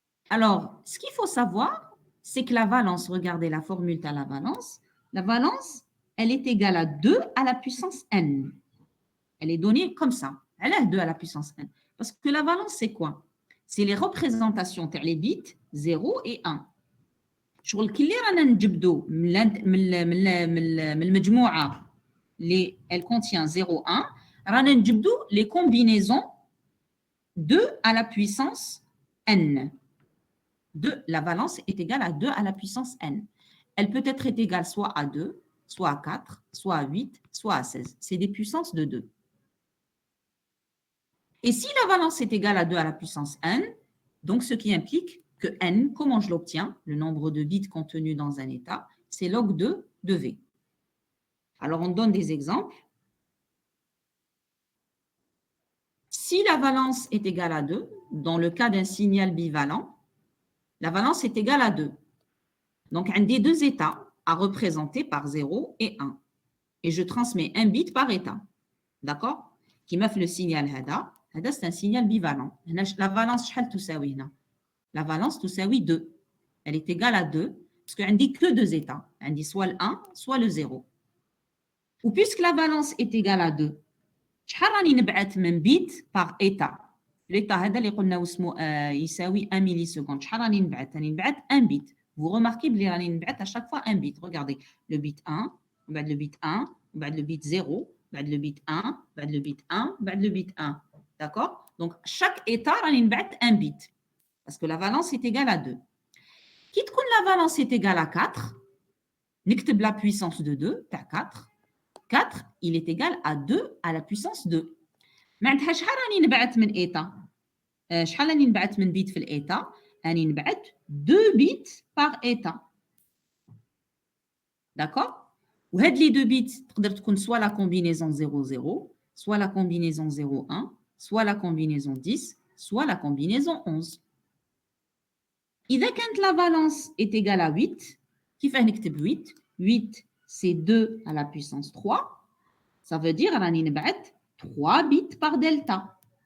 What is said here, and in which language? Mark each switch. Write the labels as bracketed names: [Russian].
[French] Alors, ce qu'il faut savoir, c'est que la valence, regardez la formule de la valence, elle est égale à 2 à la puissance n. Elle est donnée comme ça. Elle est 2 à la puissance n. Parce que la valence, c'est quoi? C'est les représentations les bits 0 et 1. [Arabic] شغل كي اللي رانا نجبدو من المجموعه اللي [French] elle contient 0 1 [Arabic] رانا نجبدو [French] les combinaisons 2 à la puissance n. La valence est égale à 2 à la puissance n. Elle peut être égale soit à 2, soit à 4, soit à 8, soit à 16. C'est des puissances de 2. Et si la valence est égale à 2 à la puissance n, donc ce qui implique que n, comment je l'obtiens? Le nombre de bits contenus dans un état, c'est log 2 de V. Alors, on donne des exemples. Si la valence est égale à 2, dans le cas d'un signal bivalent, la valence est égale à 2. Donc, un des deux états à représenter par 0 et 1. Et je transmets un bit par état. D'accord? Qui m'a fait le signal HADA. HADA, c'est un signal bivalent. La valence, la valence, tout ça, oui, 2. Elle est égale à 2, parce qu'on dit que deux états. On dit soit le 1, soit le 0. Ou puisque la valence est égale à 2, [Arabic] شحال راني نبعث من [French] bit par état. [Arabic] L'état هذا اللي قلنا اسمه يساوي [French] 1 milliseconde. [Arabic] شحال راني نبعث [French] 1 bit. Vous remarquez que [Arabic] راني نبعث [French] à chaque fois un bit. Regardez, le bit 1, بعد le bit 1, بعد le bit 0, بعد le bit 1, بعد le bit 1, بعد le bit 1. D'accord? Donc chaque état [Arabic] راني نبعث [French] un bit parce que la valence est égale à 2. Qui تكون la valence est égale à 4, نكتب la puissance de 2 تاع 4. 4, il est égal à 2 à la puissance 2. [Arabic] معناتها شحال راني نبعث من état شحال راني نبعث من bit في l'état راني نبعث [French] 2 bits par état. D'accord? وهاد les 2 bits [Arabic] تقدر تكون [French] soit la combinaison 0 0, soit la combinaison 0 1, soit la combinaison 10, soit la combinaison 11. [Arabic] إذا كانت [French] la valence est égale à 8, [Arabic] كيفاه نكتب [French] 8 8 c'est 2 à la puissance 3. Ça veut dire [Arabic] راني نبعث [French] 3 bits par delta.